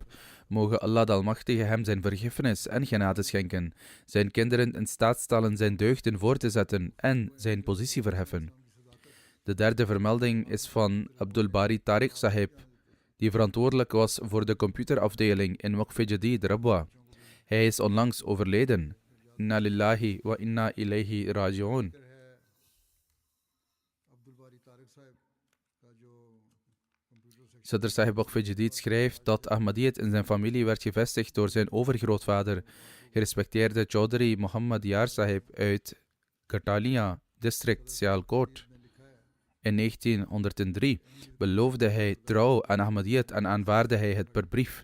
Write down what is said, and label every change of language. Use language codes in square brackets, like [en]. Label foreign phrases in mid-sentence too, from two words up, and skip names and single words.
[nl] Mogen Allah de Almachtige hem zijn vergiffenis en genade schenken, zijn kinderen in staat stellen zijn deugden voor te zetten en zijn positie verheffen. De derde vermelding is van Abdul Bari Tariq Sahib, die verantwoordelijk was voor de computerafdeling in Waqf-e-Jadid, Rabwa. Hij is onlangs overleden. [ar] إنا لله وإنا إليه راجعون. [nl] Sadr Sahib Waqf-e-Jadid schrijft dat Ahmadiyyat in zijn familie werd gevestigd door zijn overgrootvader, gerespecteerde Chaudhry Muhammad Yar Sahib uit Katalia, district Sialkot. In 1903 beloofde hij trouw aan Ahmadiyyat en aanvaarde hij het per brief.